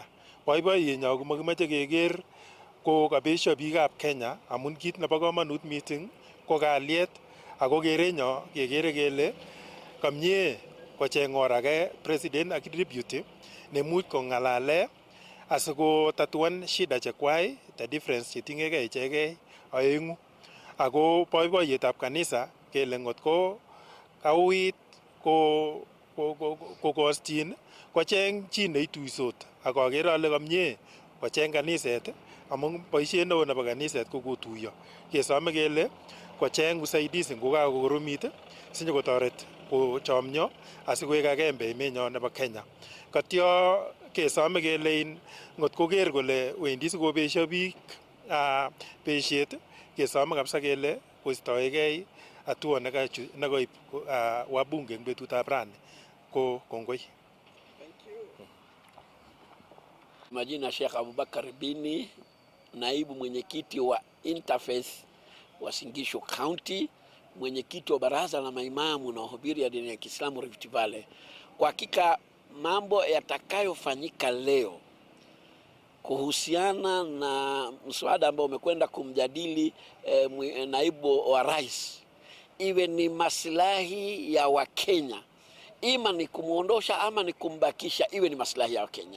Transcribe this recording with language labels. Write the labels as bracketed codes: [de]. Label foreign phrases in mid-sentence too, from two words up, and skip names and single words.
[kln] Boiboiyenyo komakimeche keker ko kabesho biikab Kenya amun kit nebo komonut meeting ko kalyet ako kerenyo kekere kele kamie kocheng or age president ak deputy nemuch kongalale asikotatuan shida chekwai [en] the difference [kln] chetingegei ichegei aengu. Ako boiboiyetab kanisa kele ngotko kauit kokostin kocheng chi neituisot ak akere ale kamie kocheng kaniset amun boisiet neo nebo kaniset ko kotuiyo. Kesome kele kocheng usaidizi ngokakokoromit sinyokotoret kochomyo asikoek agenge emenyo nebo Kenya. Katyo kesome kele ngotkoker kole wendi sikobesho biik beshet kesome kabisa kele koistoegei hatua nekaib wabunge eng betutab rani. Ko kongoi. [sw] Majina Sheikh Abubakar Bini, naibu mwenyekiti wa Interfaith wa Singisho County, mwenyekiti wa baraza la maimamu na wahubiri ya dini ya Kiislamu Rift Valley. Kwa hakika mambo yatakayofanyika leo kuhusiana na mswada ambao umekwenda kumjadili naibu wa rais, iwe ni maslahi ya Wakenya, ima ni kumuondosha ama ni kumbakisha, iwe ni maslahi ya Wakenya.